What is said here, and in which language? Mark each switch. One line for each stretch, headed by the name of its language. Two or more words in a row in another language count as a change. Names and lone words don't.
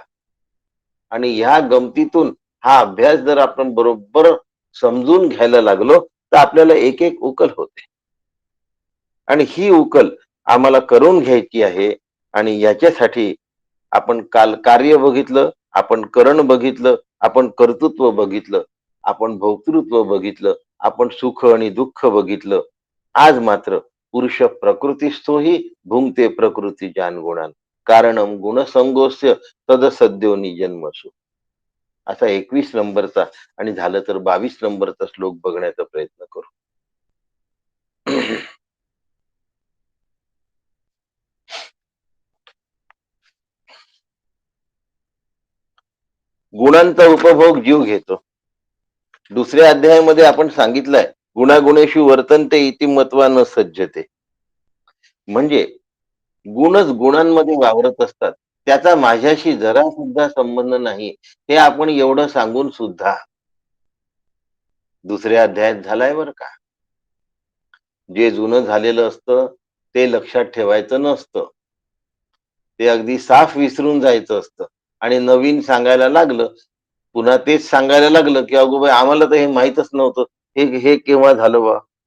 Marathi: आणि ह्या गमतीतून हा अभ्यास जर आपण बरोबर समजून घ्यायला लागलो तर आपल्याला एक एक उकल होते आणि ही उकल आम्हाला करून घ्यायची आहे. आणि याच्यासाठी आपण काल कार्य बघितलं, आपण करण बघितलं, आपण कर्तृत्व बघितलं, आपण भोक्तृत्व बघितलं, आपण सुख आणि दुःख बघितलं. आज मात्र
Sanskrit: पुरुष प्रकृतीस्थो हि भुंक्ते प्रकृती गुणान कारणम गुणसंगोस्य तदसद्योनी जन्मसु.
Marathi: असा 21 नंबरचा आणि झालं तर 22 नंबरचा श्लोक बघण्याचा प्रयत्न करू. गुणांचा उपभोग जीव घेतो. दुसऱ्या अध्यायामध्ये आपण सांगितलंय
Sanskrit: गुणागुणेषु वर्तनते इति मत्वा न सज्जते.
Marathi: म्हणजे गुणच गुणांमध्ये वावरत असतात, त्याचा माझ्याशी जरा सुद्धा संबंध नाही, हे आपण एवढं सांगून सुद्धा दुसऱ्या अध्यायात झालाय बर का. जे जुनं झालेलं असतं ते लक्षात ठेवायचं नसतं, ते अगदी साफ विसरून जायचं असतं आणि नवीन सांगायला लागलं, पुन्हा तेच सांगायला लागलं की अगो बाई आम्हाला तर हे माहीतच नव्हतं, हे हे केव्हा झालं बा.